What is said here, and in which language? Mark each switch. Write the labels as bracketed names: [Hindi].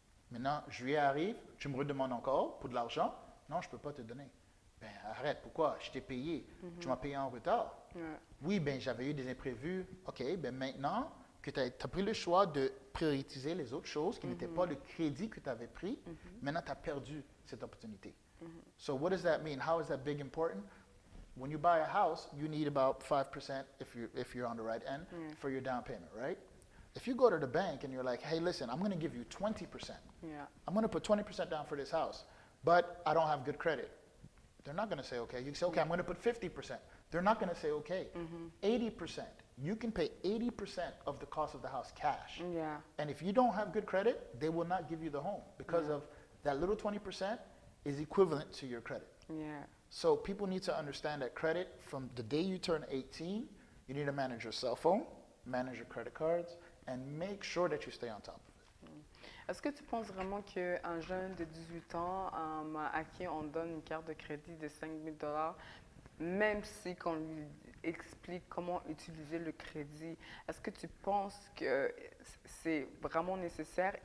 [French] Maintenant, juillet arrive, tu me redemandes encore pour de l'argent. Non, je ne peux pas te donner. Ben, arrête, pourquoi? Je t'ai payé. Tu m'as payé en retard. Oui, ben, j'avais eu des imprévus. OK, ben maintenant que tu as pris le choix de prioriser les autres choses qui n'étaient pas le crédit que tu avais pris, maintenant tu as perdu cette opportunité. [English] So what does that mean? How is that big important? When you buy a house, you need about 5% if you're on the right end for your down payment, right? If you go to the bank and you're like, hey, listen, I'm going to give you 20%. I'm going to put 20% down for this house, but I don't have good credit. They're not going to say, okay. You can say, okay, I'm going to put 50%. They're not going to say, okay. 80%. You can pay 80% of the cost of the house cash. And if you don't have good credit, they will not give you the home because of that little 20% is equivalent to your credit. So people need to understand that credit, from the day you turn 18, you need to manage your cell phone, manage your credit cards, and make sure that you stay on top of it. [French] Est-ce que tu penses vraiment qu'un jeune de 18 ans à qui on donne une carte de crédit de $5,000, même si qu'on lui explique comment utiliser le crédit, est-ce que tu penses que c'est vraiment nécessaire?